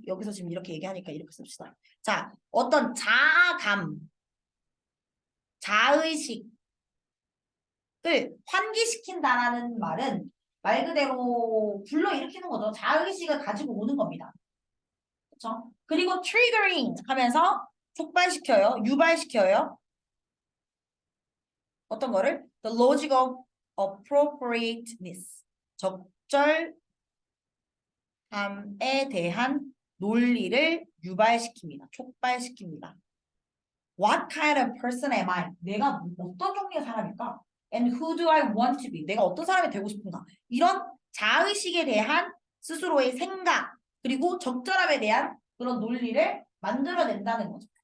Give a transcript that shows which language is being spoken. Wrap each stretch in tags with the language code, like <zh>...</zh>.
<ko>여기서 지금 이렇게 얘기하니까 이렇게 씁시다. 자, 어떤 자아감, 자의식을 환기시킨다라는 말은 말 그대로 불러일으키는 거죠. 자의식을 가지고 오는 겁니다. 그렇죠? 그리고 triggering 하면서 촉발시켜요. 유발시켜요. 어떤 거를?</ko> <en>The logic of appropriateness.</en> <ko>적절함에 대한 논리를 유발시킵니다. 촉발시킵니다.</ko> <en>What kind of person am I?</en> <ko>내가 어떤 종류의 사람일까?</ko> <en>And who do I want to be?</en> <ko>내가 어떤 사람이 되고 싶은가? 이런 자의식에 대한 스스로의 생각, 그리고 적절함에 대한 그런 논리를 만들어낸다는 거죠.</ko>